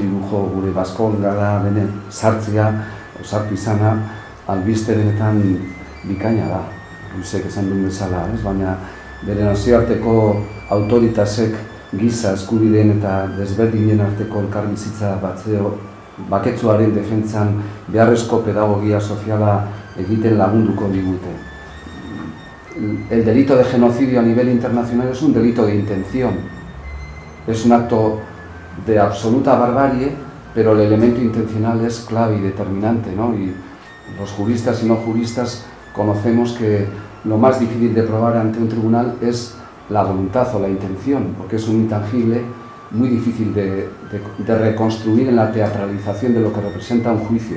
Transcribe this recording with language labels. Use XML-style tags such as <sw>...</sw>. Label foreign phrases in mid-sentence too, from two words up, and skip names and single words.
<eu>gure baskolgara bene sartzea, sartu izana, albiste benetan bikaina da. Luisek esan duen bezala, baina bere nazioarteko autoritasek giza eskubideen eta desberdinen arteko elkarbizitza baketsuaren defentsan beharrezko pedagogia soziala egiten lagunduko digute.</eu> <es>El delito de genocidio a nivel internacional es un delito de intención. Es un acto de absoluta barbarie, pero el elemento intencional es clave y determinante, ¿no? Y los juristas y no juristas conocemos que lo más difícil de probar ante un tribunal es la voluntad o la intención, porque es un intangible muy difícil de reconstruir en la teatralización de lo que representa un juicio.</es>